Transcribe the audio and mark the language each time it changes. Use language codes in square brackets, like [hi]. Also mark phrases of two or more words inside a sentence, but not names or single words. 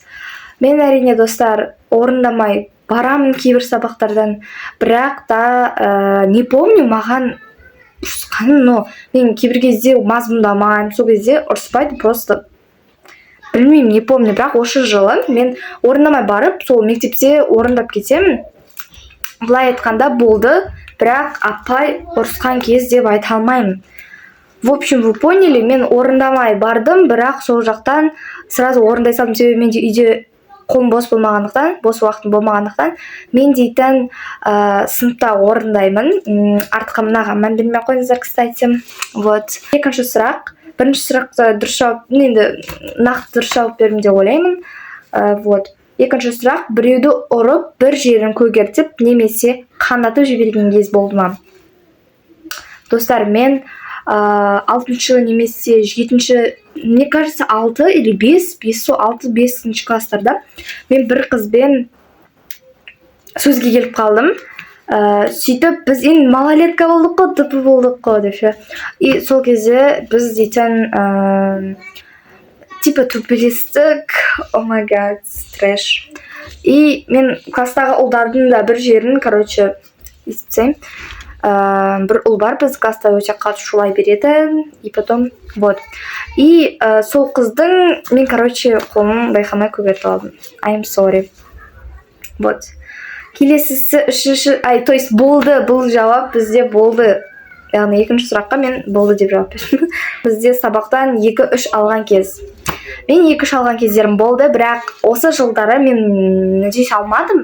[kk] Мен әрине достар, орындамай барамын кейбір сабақтардан, бірақ та [ru] не помню [kk] маған ұрысқанын, но мен кейбір кезде мазмұндамаймын, сол кезде ұрыспайды, просто білмеймін, [ru] не помню, [kk] бірақ осы жылы мен орындамай барып, сол мектепте орындап кетемін. Былай айтқанда болды, бірақ апай ұрысқан кез деп айта алмаймын. [ru] В общем, вы поняли, [kk] мен орындамай бардым, бірақ сол жақтан сразу орындай салдым, себебі менде үйде қолым бос болмағандықтан, бос уақытым болмағандықтан, мен дейтін сыныпта орындаймын. Артқа мынаға мән бермей қойыңыздар, кстати. Вот. Екінші сұрақ. Бірінші сұрақты дұрыс жауап, енді нақты дұрыс жауап бердім деп ойлаймын. Вот. Екінші сұрақ: біреуді ұрып, бір жерін көгертіп, немесе қанатып жіберген кез болды ма? Достар, мен 6-шы немесе 7-ші, [ru] мне кажется, 6 или 5 [kk] класстарда мен бір қызбен сөзге келіп қалдым. Сөйтіп, біз енді малолетка болдық қой, тупы болдық қой деп ше. И сол кезде біз дейтін типа тупелестік, [en] oh my god, [kk] трэш. И мен класстағы ұлдардың да бір жерін, короче, естіпсем, бір ұл бар, біз класста өте қатты шулай береді, [ru] и потом, вот. [kk] И сол қыздың мен, короче, қолын байқамай көгертіп алдым. [en] I'm sorry. [kk] Вот. Келесісі үшінші, то есть болды, бұл жауап бізде болды. Яғни екінші сұраққа мен болды деп жауап бердім. Бізде сабақтан 2-3 алған кез. Мен 2-3 алған кездерім болды, бірақ осы жылдары мен нәтиже алмадым.